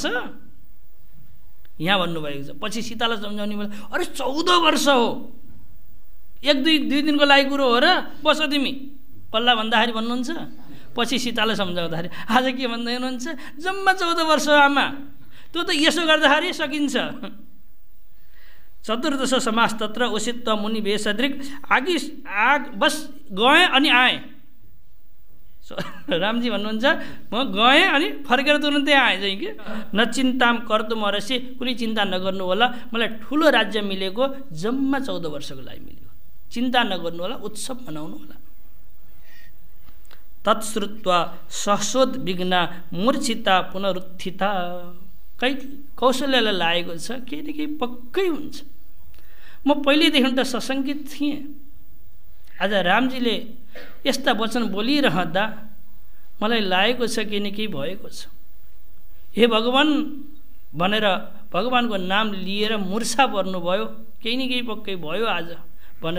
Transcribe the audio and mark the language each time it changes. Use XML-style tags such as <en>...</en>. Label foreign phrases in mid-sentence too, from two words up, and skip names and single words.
<ne>यहाँ भन्नुभएको छ। पछि सीतालाई सम्झाउने बेला अरे 14 वर्ष हो, एक दुई दिनको लागि कुरो हो र, बस तिमी पल्ला भन्दाखेरि भन्नुहुन्छ। पछि सीतालाई सम्झाउँदाखेरि आज के भन्दै हुनुहुन्छ? जम्मा 14 वर्ष हो आमा। त्यो त यसो गर्दाखेरि सकिन्छ।</ne> <sa>चतुर्दश समास तत्र उसित्व मुनि वेशदृक्</sa> <ne>आग बस गएँ अनि आएँ। रामजी भन्नुहुन्छ म गएँ अनि फर्केर तुरुन्तै आएँ चाहिँ कि</ne> <sa>न चिन्ताम कर्तुम अर्हसि,</sa> <ne>कुनै चिन्ता नगर्नु होला, मलाई ठुलो राज्य मिलेको जम्मा 14 वर्षको लागि मिल्यो, चिन्ता नगर्नु होला, उत्सव मनाउनु होला।</ne> <sa>तत्श्रुत्वा सहसोद विघ्ना मूर्छिता पुनरुत्थिता।</sa> <ne>कौशल्यलाई लागेको छ केही न केही पक्कै हुन्छ। म पहिलेदेखि त सशङ्कित थिएँ। आज रामजीले यस्ता वचन बोलिरहँदा मलाई लागेको छ केही न केही भएको छ। हे भगवान् भनेर भगवानको नाम लिएर मुर्छा पर्नुभयो, केही न केही पक्कै भयो आज भनेर।</ne>